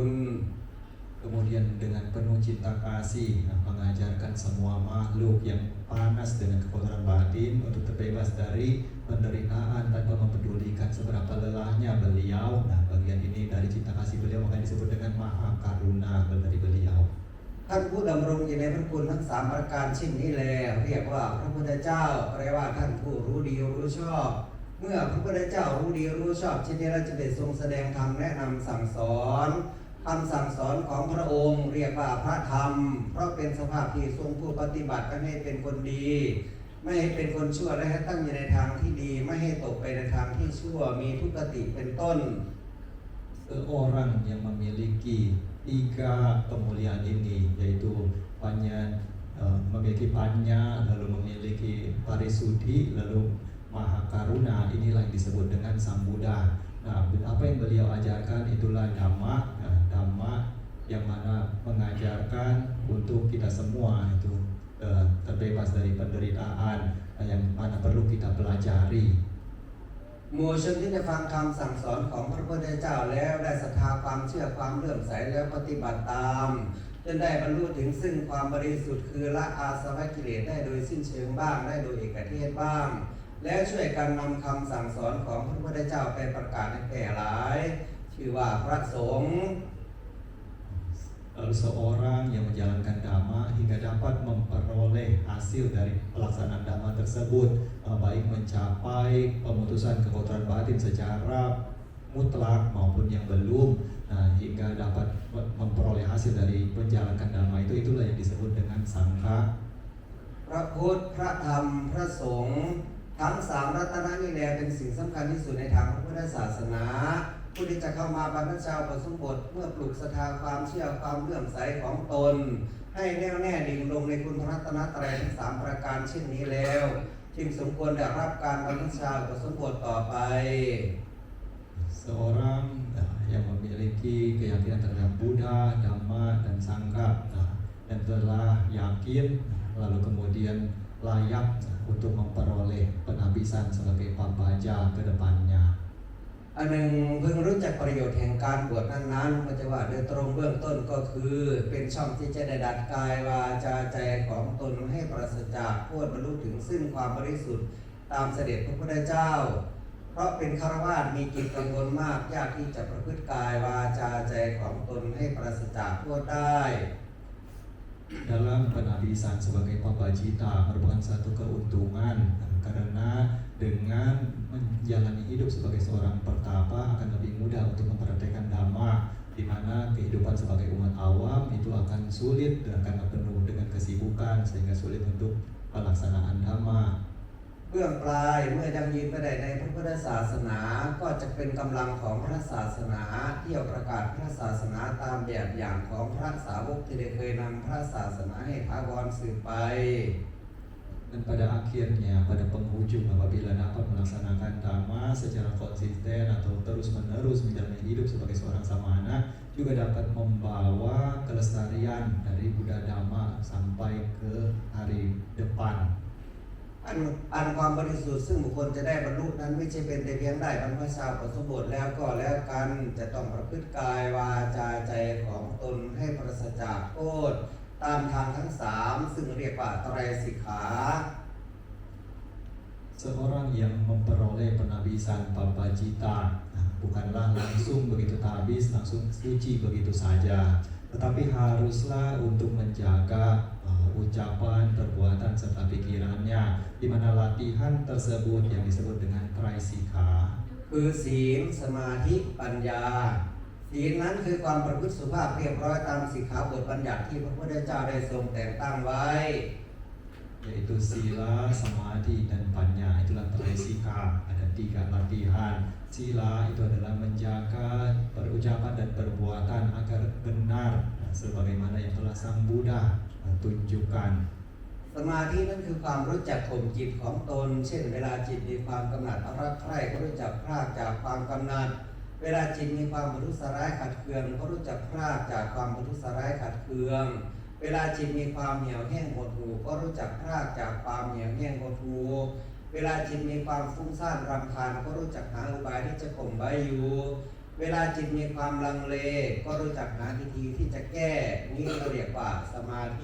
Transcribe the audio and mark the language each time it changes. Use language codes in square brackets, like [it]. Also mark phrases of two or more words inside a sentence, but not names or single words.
[id] Kemudian dengan penuh cinta kasih mengajarkan semua makhluk yang panas dengan kekotoran batin untuk terbebas dari penderitaan tanpa mempedulikan seberapa lelahnya beliau. Nah, bagian ini dari cinta kasih beliau makanya disebut dengan maha karuna dari beliau. [th] ท่านผู้ดำรงอยู่ในพระคุณทั้ง3ประการเช่นนี้แลเรียกว่าพระพุทธเจ้าแปลว่าท่านผู้รู้ดีรู้ชอบ เมื่อพระพุทธเจ้ารู้ดีรู้ชอบเช่นนี้เราจะได้ทรงแสดงธรรมแนะนำสั่งสอนคำสั่งสอนของพระองค์เรียกว่าพระธรรม เพราะเป็นสภาพที่ทรงผู้ปฏิบัติให้เป็นคนดี ไม่ให้เป็นคนชั่วและให้ตั้งอยู่ในทางที่ดี ไม่ให้ตกไปในทางที่ชั่วมีทุกขติเป็นต้น [id] Seorang yang memiliki 3 kemuliaan ini yaitu memiliki panya, lalu memiliki parisuddhi, lalu maha karuna, inilah yang disebut dengan Sang Buddha. Nah, apa yang beliau ajarkan itulah dhamma, dhamma yang mana mengajarkan untuk kita semua itu terbebas dari penderitaan yang mana perlu kita pelajari. [th] หมู่ชนที่ได้ฟังคำสั่งสอนของพระพุทธเจ้าแล้วได้ศรัทธาความเชื่อความเลื่อมใสแล้วปฏิบัติตามจนได้บรรลุถึงซึ่งความบริสุทธิ์คือละอาสวะกิเลสได้โดยสิ้นเชิงบ้างได้โดยเอกเทศบ้างและช่วยกันนำคำสั่งสอนของพระพุทธเจ้าไปประกาศให้แพร่หลาย ชื่อว่าพระสงฆ์ [id] Lalu seorang yang menjalankan dhamma hingga dapat memperoleh hasil dari pelaksanaan dhamma tersebut, baik mencapai pemutusan kekotoran batin secara mutlak maupun yang belum, hingga dapat memperoleh hasil dari menjalankan dhamma itulah yang disebut dengan sangha. [th] พระพุทธพระธรรมพระสงฆ์ทั้งสามรัตนะนี่แหละเป็นสิ่งสำคัญที่สุดในทางพระพุทธศาสนาผู้ที่จะเข้ามาบรรพชาอุปสมบทเมื่อปลูกศรัทธาความเชื่อความเลื่อมใสของตน ให้แน่วแน่ดิ่งลงในคุณพระรัตนตรัยทั้งสามประการเช่นนี้แล้วจึงสมควรได้รับการบรรพชาอุปสมบทต่อไป [id] Seorang yang memiliki keyakinan terhadap Buddha, Dhamma, dan Sangha dan telah yakin lalu kemudian layak untuk memperoleh penabisan sebagai pabaja ke depannya. [th] อันหนึ่งเพิ่งรู้จักประโยชน์แห่งการบวชนั้นๆก็จะว่าโดยตรงเบื้องต้นก็คือเป็นช่องที่จะได้ดัดกายวาจาใจของตนให้ปราศจากโทษบรรลุถึงซึ่งความบริสุทธิ์ตามเสด็จพระพุทธเจ้าเพราะเป็นฆราวาสมีจิตกังวลมากยากที่จะประพฤติกายวาจาใจของตนให้ปราศจากโทษได้ [id] Dalam penabisan sebagai pabajita merupakan satu keuntungan karena dengan menjalani hidup sebagai seorang pertapa akan lebih mudah untuk mempraktekkan dhamma, di mana kehidupan sebagai umat awam itu akan sulit dan karena penuh dengan kesibukan sehingga sulit untuk pelaksanaan dhamma. [th] เบื้องปลายเมื่อยังยืนไปได้ในพระพุทธศาสนาก็จะเป็นกำลังของพระศาสนาที่จะประกาศพระศาสนาตามแบบอย่างของพระสาวกที่ได้เคยนำพระศาสนาให้ถาวรสืบไป [id] Dan pada akhirnya, pada penghujung apabila dapat melaksanakan dhamma secara konsisten atau terus-menerus menjalani hidup sebagai seorang samana, juga dapat membawa kelestarian dari Buddha Dhamma sampai ke hari depan. [th] อันความบริสุทธิ์ซึ่งบุคคลจะได้บรรลุนั้นไม่ใช่เป็นแต่เพียงได้บรรพชาอุปสมบทแล้วก็แล้วกันจะต้องประพฤติกายวาจาใจของตนให้ปราศจากโทษตามทางทั้งสามซึ่งเรียกว่าไตรสิกขา [id] Seorang yang memperoleh penabisan pabajita bukanlah langsung begitu tabis, langsung suci begitu saja, tetapi haruslah untuk menjaga ucapan, perbuatan, serta pikirannya, di mana latihan tersebut yang disebut dengan traisika [th] คือศีลสมาธิปัญญาศีลนั้นคือความประพฤติสุภาพเรียบร้อยตามสิกขาบทบัญญัติที่พระพุทธเจ้าได้ทรงแต่งตั้งไว้ [id] yaitu sila, samadhi, dan panya. Itulah traisika. Ada 3 latihan. Sila itu adalah menjaga perucapan dan perbuatan agar benar sebagaimana yang telah Sang Buddha tunjukkan. [th] สมาธินั้นคือความรู้จักข่มจิตของตนเช่นเวลาจิตมีความกำหนัดรักใคร่ก็รู้จักพรากจากความกำหนัดเวลาจิตมีความประทุษร้ายขัดเคืองก็รู้จักพรากจากความประทุษร้ายขัดเคืองเวลาจิตมีความเหี่ยวแห้งหดหู่ก็รู้จักพรากจากความเหี่ยวแห้งหดหู่เวลาจิตมีความฟุ้งซ่านรำคาญก็รู้จักหาอุบายที่จะข่มไว้อยู่เวลาจิตมีความลังเลก็รู้จักหาวิธีที่จะแก้นี่เราเรียกว่าสมาธิ